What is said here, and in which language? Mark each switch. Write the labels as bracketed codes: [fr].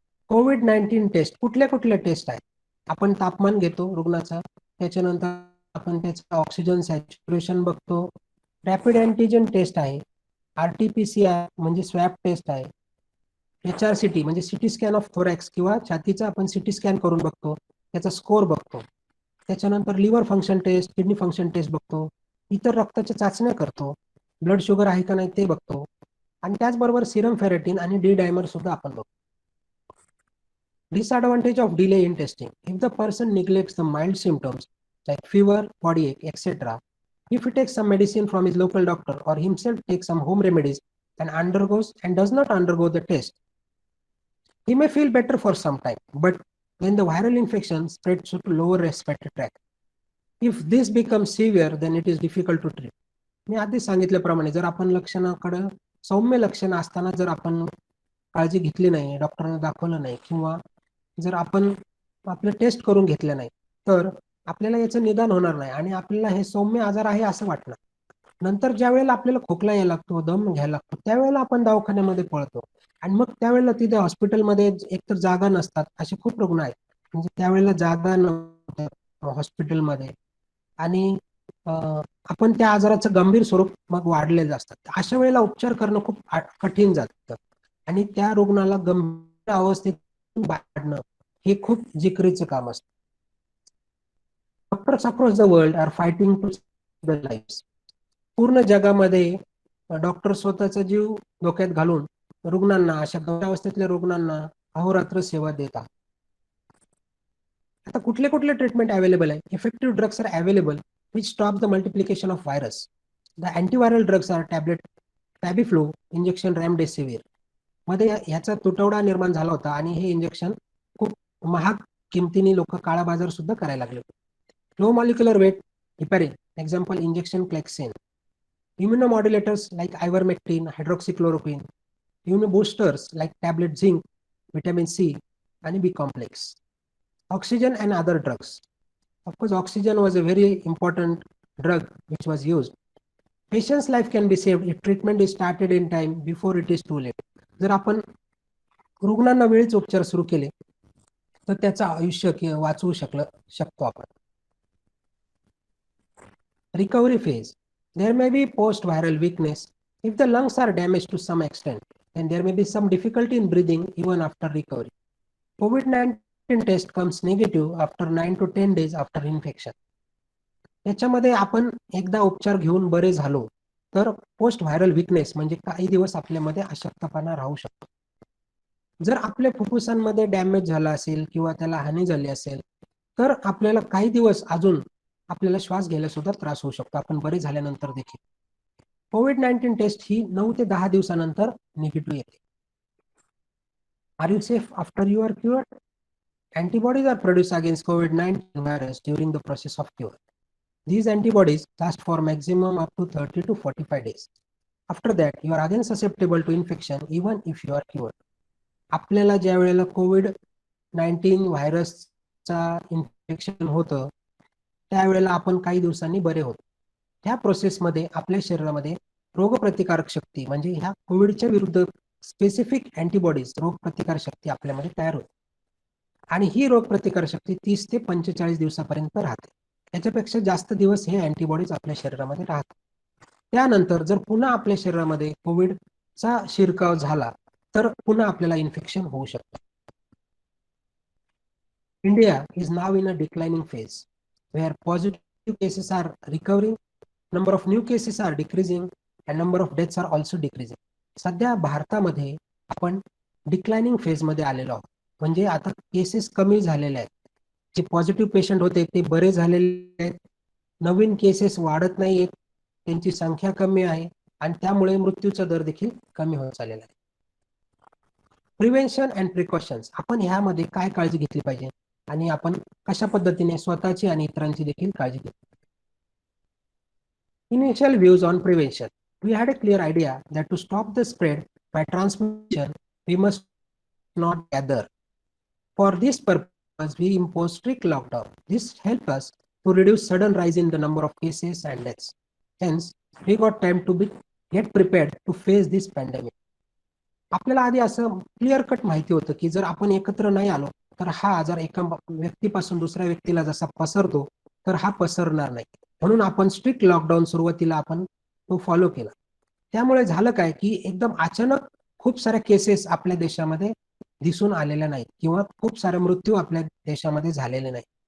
[mr] COVID-19 taste कुठल्या कुठल्या taste आहेत? आपण तापमान घेतो रुग्णाचा, त्याच्यानंतर आपण त्याचं ऑक्सिजन सॅच्युरेशन बघतो, रॅपिड अँटीजन टेस्ट आहे, RT-PCR म्हणजे स्वॅब टेस्ट आहे, HRCT म्हणजे सिटी स्कॅन ऑफ थोरॅक्स किंवा छातीचा आपण सिटी स्कॅन करून बघतो, त्याचा स्कोर बघतो. त्याच्यानंतर liver function taste, kidney function taste बघतो, इतर रक्ताच्या चाचण्या करतो, ब्लड शुगर आहे का नाही ते बघतो आणि त्याचबरोबर सिरम फेरेटिन आणि डी डायमर सुद्धा आपण बघतो. [en] Disadvantage of delay in testing. If the person neglects the mild symptoms like fever, body ache, etc., if he takes some medicine from his local doctor or himself takes some home remedies and does not undergo the test, he may feel better for some time, but when the viral infection spreads to lower respiratory tract, if this becomes severe, then it is difficult to treat. [mr] मी आधी सांगितल्याप्रमाणे जर आपण लक्षणाकडे सौम्य लक्षण असताना जर आपण काळजी घेतली नाही, डॉक्टरांना दाखवलं नाही किंवा जर आपण आपलं टेस्ट करून घेतलं नाही, तर आपल्याला याचं निदान होणार नाही आणि आपल्याला हे सौम्य आजार आहे असं वाटणार. नंतर ज्या वेळेला आपल्याला खोकला यायला लागतो, दम घ्यायला लागतो, त्यावेळेला आपण दवाखान्यामध्ये पळतो आणि मग त्यावेळेला तिथे हॉस्पिटलमध्ये एकतर जागा नसतात, असे खूप रुग्ण आहेत म्हणजे त्यावेळेला जागा नसतात हॉस्पिटलमध्ये आणि आपण त्या आजाराचं गंभीर स्वरूप मग वाढलेलं असतात. अशा वेळेला उपचार करणं खूप कठीण जातं आणि त्या रुग्णाला गंभीर अवस्थेत वाढणं हे खूप जिकरीचं काम असतं. [en] Doctors across the world are fighting to save the lives. [mr] पूर्ण जगामध्ये डॉक्टर स्वतःचा जीव धोक्यात घालून रुग्णांना, अशा गंभीर अवस्थेतल्या रुग्णांना अहोरात्र सेवा देतात. आता कुठले कुठले ट्रीटमेंट अवेलेबल आहे? [en] Effective drugs are available which stop the multiplication of virus. The antiviral drugs are tablet Tamiflu, injection Remdesivir. [mr] मध्ये ह्याचा तुटवडा निर्माण झाला होता आणि हे इंजेक्शन खूप महाग किमतीने लोक काळा बाजार सुद्धा करायला लागले. [en] Low molecular weight heparin, example injection Clexane. Immunomodulators like ivermectin, hydroxychloroquine. Immunoboosters like tablet zinc, vitamin C आणि B complex. Oxygen and other drugs. Of course, oxygen was a very important drug which was used. Patient's life can be saved if treatment is started in time before it is too late. [mr] जर आपण रुग्णांना वेळीच उपचार सुरू केले तर त्याचं आयुष्य वाचवू शकतो आपण. [en] Recovery phase. There may be post-viral weakness. If the lungs are damaged to some extent, then there may be some difficulty in breathing even after recovery. COVID-19 test comes negative after 9 to 10 days after infection. [mr] त्याच्यामध्ये आपण एकदा उपचार घेऊन बरे झालो तर post viral weakness म्हणजे काही दिवस आपल्यामध्ये अशक्तपणा राहू शकतो. जर आपल्या फुफ्फुसांमध्ये डॅमेज झाला असेल किंवा त्याला हानी झाली असेल तर आपल्याला काही दिवस अजून आपल्याला श्वास घ्यायला सुद्धा त्रास होऊ शकतो आपण बरे झाल्यानंतर देखील. COVID-19 टेस्ट ही 9 ते 10 दिवसानंतर निगेटिव्ह येते. [en] Are you safe after you are cured? Antibodies are produced against COVID-19 virus during the process of cure. These antibodies last for maximum up to 30 to 45 days. After that, you are again susceptible to infection even if you are cured. [mr] आपल्याला ज्या वेळेला COVID-19 व्हायरसचा infection होतं त्यावेळेला आपण काही दिवसांनी बरे होतो. त्या प्रोसेसमध्ये आपल्या शरीरामध्ये रोगप्रतिकारक शक्ती म्हणजे ह्या कोविडच्या विरुद्ध स्पेसिफिक अँटीबॉडीज रोगप्रतिकार शक्ती आपल्यामध्ये तयार होते आणि ही रोगप्रतिकार शक्ती 30 ते 45 दिवसापर्यंत राहते. त्याच्यापेक्षा जास्त दिवस हे अँटीबॉडीज आपल्या शरीरामध्ये राहतात. त्यानंतर जर पुन्हा आपल्या शरीरामध्ये कोविडचा शिरकाव झाला तर पुन्हा आपल्याला इन्फेक्शन होऊ शकतं. [en] India is now in a declining phase where positive cases are recovering, number of new cases are decreasing and number of deaths are also decreasing. [mr] सध्या भारतामध्ये आपण डिक्लाइनिंग फेज मध्ये आलेलो आहोत. म्हणजे आता केसेस कमी झालेले आहेत. जे पॉझिटिव्ह पेशंट होते ते बरे झालेले आहेत. नवीन केसेस वाढत नाहीयेत. त्यांची संख्या कमी आहे आणि त्यामुळे मृत्यूचा दर देखील कमी होत चाललेला आहे. [en] prevention and precautions [mr] आपण ह्यामध्ये काय काळजी घेतली पाहिजे आणि आपण कशा पद्धतीने स्वतःची आणि इतरांची देखील काळजी घेतली. [en] Initial views on prevention. We had a clear idea that to stop the spread by transmission, we must not gather. For this purpose, we imposed strict lockdown. This helped us to reduce sudden rise in the number of cases and deaths. Hence, we got time to get prepared to face this pandemic. [mr] आपल्याला आधी असं clear cut माहिती होतं की जर आपण एकत्र नाही आलो तर हा आजार एका व्यक्तीपासून दुसऱ्या व्यक्तीला जसा पसरतो तर हा पसरणार नाही. म्हणून आपण स्ट्रिक्ट लॉकडाऊन सुरुवातीला आपण तो फॉलो केला. त्यामुळे झालं काय की एकदम अचानक खूप साऱ्या केसेस आपल्या देशामध्ये दिसून आलेल्या नाहीत किंवा खूप सारे मृत्यू आपल्या देशामध्ये झालेले नाही.